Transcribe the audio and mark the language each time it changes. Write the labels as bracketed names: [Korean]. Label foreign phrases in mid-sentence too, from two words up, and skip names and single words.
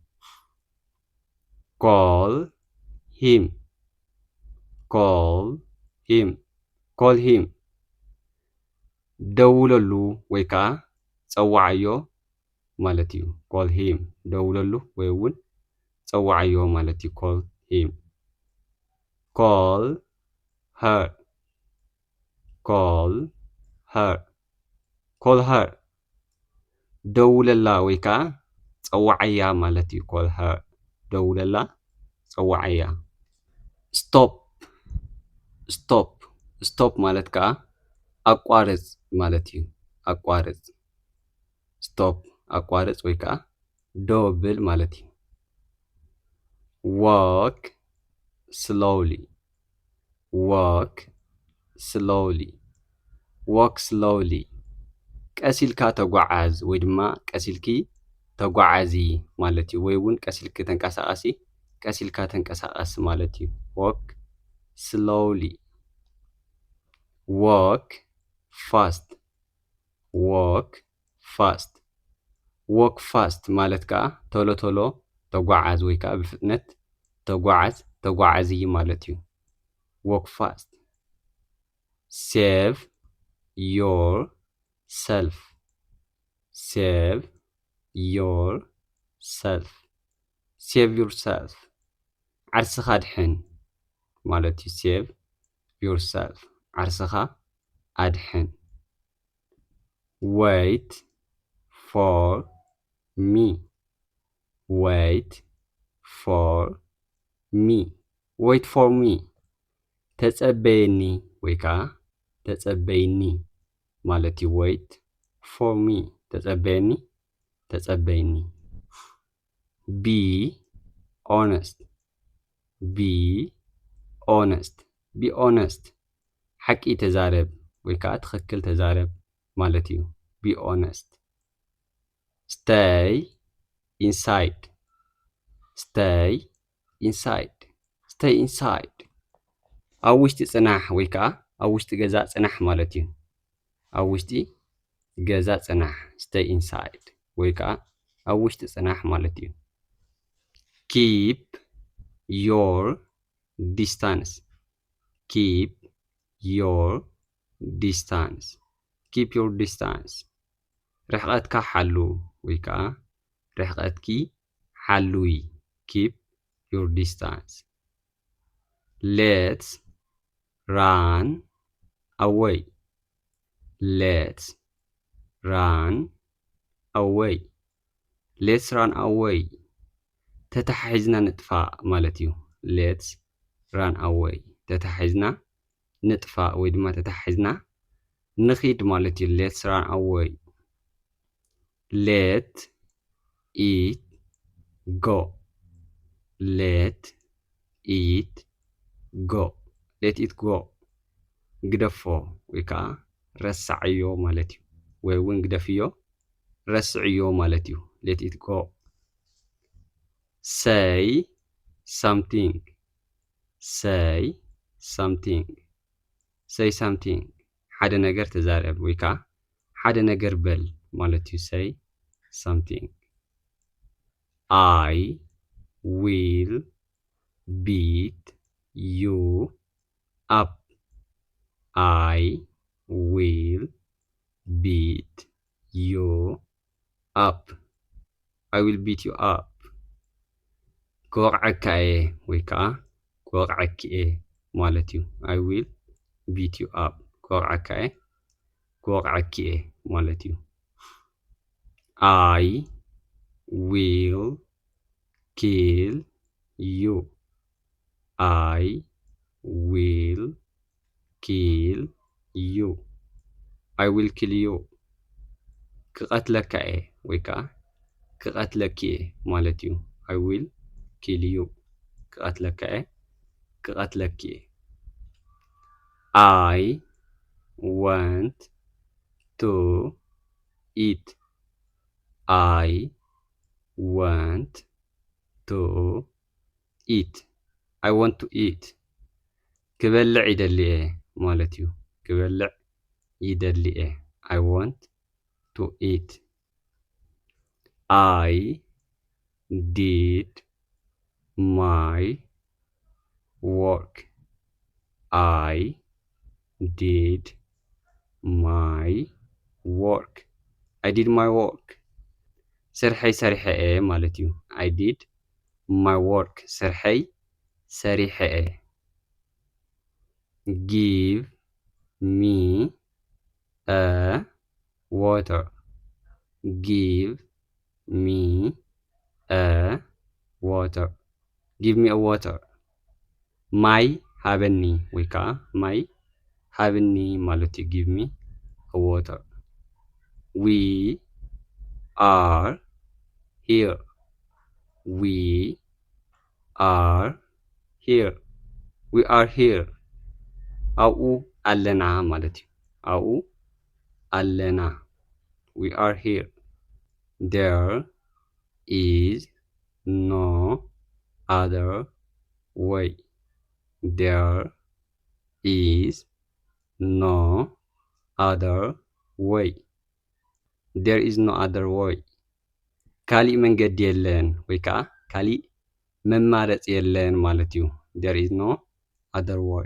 [English] call him call him call him [Tigrinya] ደውለሉ ወይ ከዓ ፀዋዓዮ ማለት እዩ [English] call him [Tigrinya] ደውለሉ ወይ እውን ፀዋዓዮ ማለት እዩ [English] call him call her call her call her [Tigrinya] ደውለላ ወይ ከዓ ፀዋዓያ ማለት እዩ [English] call her [Tigrinya] ደውለላ ፀዋዓያ [English] stop stop stop [Tigrinya] ማለት ከዓ ኣቋርፅ ማለት እዩ ኣቋርፅ stop ኣቋርፅ ወይ ከዓ ደው ብል ማለት እዩ [English] walk slowly walk slowly walk slowly [Tigrinya] ቀሲልካ ተጓዓዝ ወይ ድማ ቀሲልኪ ተጓዓዚ ማለት እዩ ወይ እውን ቀሲልኪ ተንቀሳቐሲ ቀሲልካ ተንቀሳቐስ ማለት እዩ [English] walk slowly walk fast walk fast walk fast [Tigrinya] ማለት ከዓ ቶሎ ቶሎ ተጓዓዝ ወይ ከዓ ብፍጥነት ተጓዓዝ ተጓዓዚ ማለት እዩ [English] walk fast save yourself save yourself save yourself [Tigrinya] ዓርስኻ ድሕን ማለት እዩ [English] save yourself [Tigrinya] ዓርስኻ ኣድሕን [English] wait for me wait for me wait for me ተጸበየኒ [Tigrinya] ወይ ከዓ ተጸበይኒ ማለት እዩ [English] wait for me [Tigrinya] ተጸበየኒ ተጸበይኒ [English] be honest be honest be honest [Tigrinya] ሓቂ ተዛረብ ወይ ከዓ ትኽክል ተዛረብ ማለት እዩ [English] be honest stay inside stay inside stay inside [Tigrinya] ኣብ ውሽጢ ጽናሕ ወይ ከዓ ኣብ ውሽጢ ገዛ ጽናሕ ማለት እዩ ኣብ ውሽጢ ገዛ ጽናሕ [English] stay inside [Tigrinya] ወይ ከዓ ኣብ ውሽጢ ጽናሕ ማለት እዩ [English] keep your distance keep your distance keep your distance [Tigrinya] ርሕቐትካ ሓሉ ወይ ከዓ ርሕቐትኪ ሓሉይ [English] keep your distance let's run away let's run away let's run away [Tigrinya] ተታሒዝና ንጥፋእ ማለት እዩ [English] let's run away [Tigrinya] ተታሒዝና ንጥፋእ ወይ ድማ ተታሒዝና ንኺድ ማለት እዩ [English] let's run away let it go let it go let it go [Tigrinya] ግደፎ ወይ ከዓ ረሳዕዮ ማለት እዩ ወይ እውን ግደፍዮ ረስዕዮ ማለት እዩ [English] let it go say something say something say something [Tigrinya] ሓደ ነገር ተዛረብ ወይ ከዓ ሓደ ነገር በል ማለት እዩ [English] say something I will beat you up I will beat you up I will beat you up [Tigrinya] ክወቕዓካ እየ ወይ ከዓ ክወቕዓኪ እየ ማለት እዩ [English] I will beat you up [Tigrinya] ክወቕዓካ እየ ክወቕዓኪ እየ ማለት እዩ [English] I will kill you I will kill you I will kill you [Tigrinya] ክቐትለካ እየ ወይ ከዓ ክቐትለኪ እየ ማለት እዩ [English] I will kill you [Tigrinya] ክቐትለካ እየ ክቐትለኪ እየ [English] I want to eat I want to eat I want to eat [Tigrinya] ክበልዕ ይደሊ እየ ማለት እዩ። ክበልዕ ይደሊ እየ [English] I want to eat. I did my work. I did my work. I did my work. [Tigrinya] ስርሐይ ሰሪሐ እየ ማለት እዩ። [English] I did my work. [Tigrinya] ስርሐይ ሰሪሐ እየ። [English] Give me a water. Give me a water. Give me a water. [Tigrinya] ማይ ሃበኒ ወይ ከዓ ማይ ሃበኒ ማለት እዩ። [English] Give me a water. We are here. We are here. We are here. [Tigrinya] ኣብኡ ኣለና ማለት እዩ። ኣብኡ ኣለና. [English] We are here. There is no other way. There is no other way. There is no other way. [Tigrinya] ካሊእ መንገዲ የለን ወይ ከዓ ካሊእ መማረፂ የለን ማለት እዩ። [English] There is no other way.